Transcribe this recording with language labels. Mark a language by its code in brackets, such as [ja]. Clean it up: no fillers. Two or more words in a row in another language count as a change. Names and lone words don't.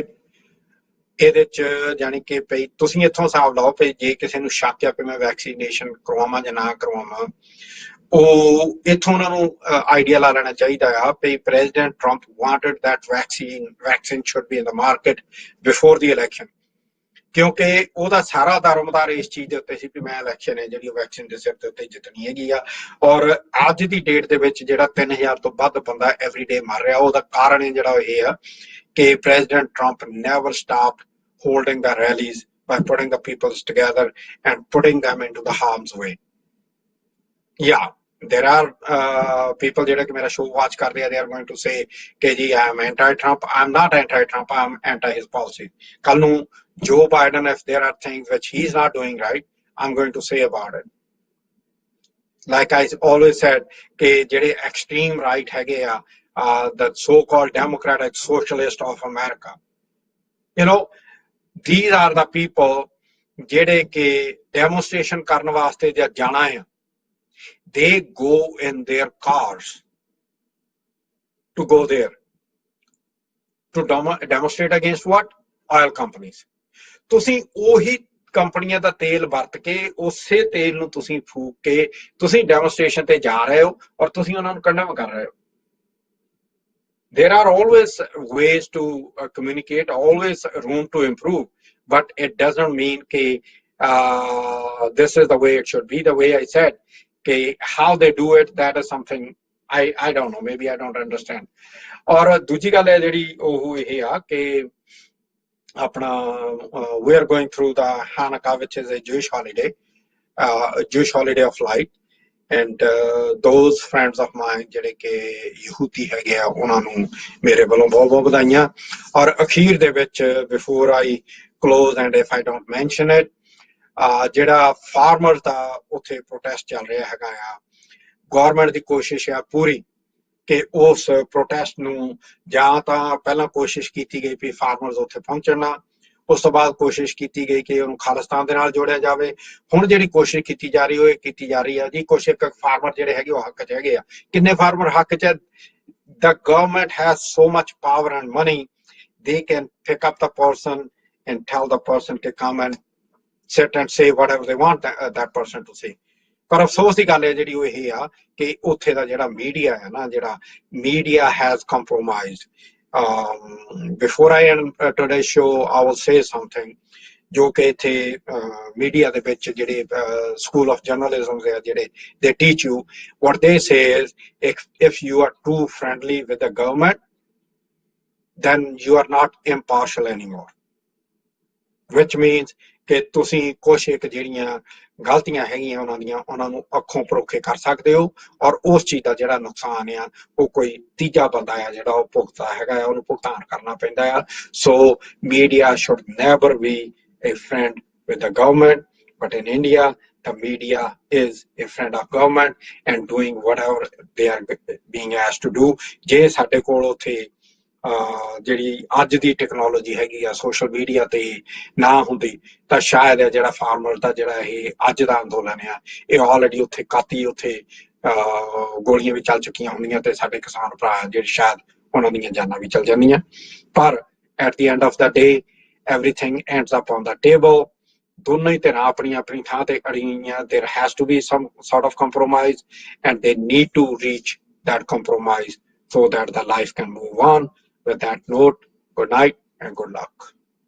[pa] ਇਹਦੇ ਚ ਜਾਨੀ ਕਿ ਭਈ ਤੁਸੀਂ ਇੱਥੋਂ ਹਿਸਾਬ ਲਾਓ ਵੀ ਜੇ ਕਿਸੇ ਨੂੰ ਸ਼ੱਕ ਆ ਵੀ ਮੈਂ ਵੈਕਸੀਨੇਸ਼ਨ ਕਰਵਾਵਾਂ ਜਾਂ ਨਾ ਕਰਵਾਵਾਂ, ਉਹ ਇੱਥੋਂ ਉਹਨਾਂ ਨੂੰ ਆਈਡੀਆ ਲਾ ਲੈਣਾ ਚਾਹੀਦਾ ਆ ਵੀ [en] President Trump wanted that vaccine should be in the market before the election, [pa] ਕਿਉਂਕਿ ਉਹਦਾ ਸਾਰਾ ਦਾਰੋਮਦਾਰ ਇਸ ਚੀਜ਼ ਦੇ ਉੱਤੇ ਸੀ ਵੀ ਮੈਂ ਇਲੈਕਸ਼ਨ ਹੈ ਜਿਹੜੀ ਵੈਕਸੀਨ ਦੇ ਸਿਰ ਦੇ ਉੱਤੇ ਜਿੱਤਣੀ ਹੈਗੀ ਆ। ਔਰ ਅੱਜ ਦੀ ਡੇਟ ਦੇ ਵਿੱਚ ਜਿਹੜਾ 3000 ਤੋਂ ਵੱਧ ਬੰਦਾ ਐਵਰੀਡੇ ਮਰ ਰਿਹਾ, ਉਹਦਾ ਕਾਰਨ ਹੈ ਜਿਹੜਾ ਇਹ ਆ ਕਿ [en] President Trump never stop holding the rallies by putting the peoples together and putting them into the harm's way. Yeah, there are people [pa] ਜਿਹੜੇ ਕਿ ਮੇਰਾ [en] show watch [pa] ਕਰਦੇ ਆ, [en] they are going to say [pa] ਕਿ ਜੀ [en] I am anti-Trump. I am not anti-Trump, I am anti his policy. [pa] ਕੱਲ ਨੂੰ [en] Joe Biden, if there are things which he is not doing right, I'm going to say about it. Like I always said [pa] ਕਿ ਜਿਹੜੇ [en] extreme right [pa] ਹੈਗੇ ਆ, [en] the so-called democratic socialist of America, these are the people [pa] ਜਿਹੜੇ ਕਿ [en] demonstration [pa] ਕਰਨ ਵਾਸਤੇ ਜਦ ਜਾਣਾ ਹੈ, [en] they go in their cars to go there to demonstrate against what? Oil companies. [pa] ਤੁਸੀਂ ਉਹੀ ਕੰਪਨੀਆਂ ਦਾ ਤੇਲ ਵਰਤ ਕੇ ਉਸੇ ਤੇਲ ਨੂੰ ਤੁਸੀਂ ਫੂਕ ਕੇ ਤੁਸੀਂ ਡੈਮੋਨਸਟ੍ਰੇਸ਼ਨ ਤੇ ਜਾ ਰਹੇ ਹੋ ਔਰ ਤੁਸੀਂ ਉਹਨਾਂ ਨੂੰ ਕੰਡਮ ਕਰ ਰਹੇ ਹੋ। [en] There are always ways to communicate, always room to improve, but it doesn't mean that this is the way it should be. The way I said, how they do it, that is something I don't know. Maybe I don't understand. [pa] ਔਰ ਦੂਸਰੀ ਗੱਲ ਹੈ ਜਿਹੜੀ ਉਹ ਇਹ ਆ ਕਿ ਆਪਣਾ [en] we are going through the Hanukkah, which is a Jewish holiday of light. And those friends of mine [pa] ਜਿਹੜੇ ਕਿ ਯਹੂਦੀ ਹੈਗੇ ਆ, ਉਹਨਾਂ ਨੂੰ ਮੇਰੇ ਵੱਲੋਂ ਬਹੁਤ ਬਹੁਤ ਵਧਾਈਆਂ। ਔਰ ਅਖੀਰ ਦੇ ਵਿੱਚ [en] before I close and if I don't mention it, [pa] ਜਿਹੜਾ ਫਾਰਮਰਸ ਦਾ ਉੱਥੇ ਪ੍ਰੋਟੈਸਟ ਚੱਲ ਰਿਹਾ ਹੈਗਾ ਆ, ਗੌਰਮੈਂਟ ਦੀ ਕੋਸ਼ਿਸ਼ ਆ ਪੂਰੀ ਕਿ ਉਸ ਪ੍ਰੋਟੈਸਟ ਨੂੰ ਜਾਂ ਤਾਂ ਪਹਿਲਾਂ ਕੋਸ਼ਿਸ਼ ਕੀਤੀ ਗਈ ਵੀ ਫਾਰਮਰਸ ਉੱਥੇ ਪਹੁੰਚਣ ਨਾ, ਉਸ ਤੋਂ ਬਾਅਦ ਕੋਸ਼ਿਸ਼ ਕੀਤੀ ਗਈ ਕਿ ਉਹਨੂੰ ਖਾਲਿਸਤਾਨ ਦੇ ਨਾਲ ਜੋੜਿਆ ਜਾਵੇ। ਹੁਣ ਜਿਹੜੀ ਕੋਸ਼ਿਸ਼ ਕੀਤੀ ਜਾ ਰਹੀ ਉਹ ਇਹ ਕੀਤੀ ਜਾ ਰਹੀ ਹੈ ਜੀ, ਕੁਛ ਇੱਕ ਫਾਰਮਰ ਜਿਹੜੇ ਹੈਗੇ ਉਹ ਹੱਕ 'ਚ ਹੈਗੇ ਆ। ਕਿੰਨੇ ਫਾਰਮਰ ਹੱਕ 'ਚ? [en] The government has so much power and money, they can pick up the person and tell the person to come and sit and say whatever they want that person to say. [pa] ਪਰ ਅਫਸੋਸ ਦੀ ਗੱਲ ਹੈ ਜਿਹੜੀ ਉਹ ਇਹ ਆ ਕਿ ਉੱਥੇ ਦਾ ਜਿਹੜਾ ਮੀਡੀਆ ਹੈ ਨਾ, ਜਿਹੜਾ [en] media has compromised. before I end today show I will say something [pa] ਜੋ ਕਿ ਇੱਥੇ ਮੀਡੀਆ ਦੇ ਵਿੱਚ ਜਿਹੜੇ [en] school of journalism [pa] ਦੇ ਜਿਹੜੇ [en] they teach you, what they say is if you are too friendly with the government then you are not impartial anymore, which means [pa] ਕਿ ਤੁਸੀਂ ਕੁਛ ਇੱਕ ਜਿਹੜੀਆਂ ਗਲਤੀਆਂ ਹੈਗੀਆਂ ਉਹਨਾਂ ਨੂੰ ਅੱਖੋਂ ਪਰੋਖੇ ਕਰ ਸਕਦੇ ਹੋ, ਔਰ ਉਸ ਚੀਜ਼ ਦਾ ਜਿਹੜਾ ਨੁਕਸਾਨ ਆ ਉਹ ਕੋਈ ਤੀਜਾ ਬੰਦਾ ਆ ਜਿਹੜਾ ਉਹ ਭੁਗਤਦਾ ਹੈਗਾ, ਉਹਨੂੰ ਭੁਗਤਾਨ ਕਰਨਾ ਪੈਂਦਾ ਆ। [en] ਸੋ media should never be a friend with the government, but in India the media is a friend of government and doing whatever they are being asked to do। [pa] ਜੇ ਸਾਡੇ ਕੋਲ ਉੱਥੇ ਜਿਹੜੀ ਅੱਜ ਦੀ ਟੈਕਨੋਲੋਜੀ ਹੈਗੀ ਆ [en] social media [pa] ਤੇ ਨਾ ਹੁੰਦੀ ਤਾਂ ਸ਼ਾਇਦ ਇਹ ਜਿਹੜਾ ਫਾਰਮਰ ਦਾ ਜਿਹੜਾ ਇਹ ਅੱਜ ਦਾ ਅੰਦੋਲਨ ਆ ਇਹ ਆਲਰੇਡੀ ਉੱਥੇ ਕਾਤੀ ਉੱਥੇ ਗੋਲੀਆਂ ਵੀ ਚੱਲ ਚੁੱਕੀਆਂ ਹੁੰਦੀਆਂ ਤੇ ਸਾਡੇ ਕਿਸਾਨ ਭਰਾ ਜਿਹੜੇ ਸ਼ਾਇਦ ਉਹਨਾਂ ਦੀਆਂ ਜਾਨਾਂ ਵੀ ਚੱਲ ਜਾਂਦੀਆਂ। [en] ਪਰ at the end of the day everything ends up on the table। [pa] ਦੋਨੋਂ ਹੀ ਧਿਰਾਂ ਆਪਣੀ ਆਪਣੀ ਥਾਂ ਤੇ ਅੜੀਆਂ। [en] there has to be some sort of compromise and they need to reach that compromise so that the life can move on। With that note, good night and good luck।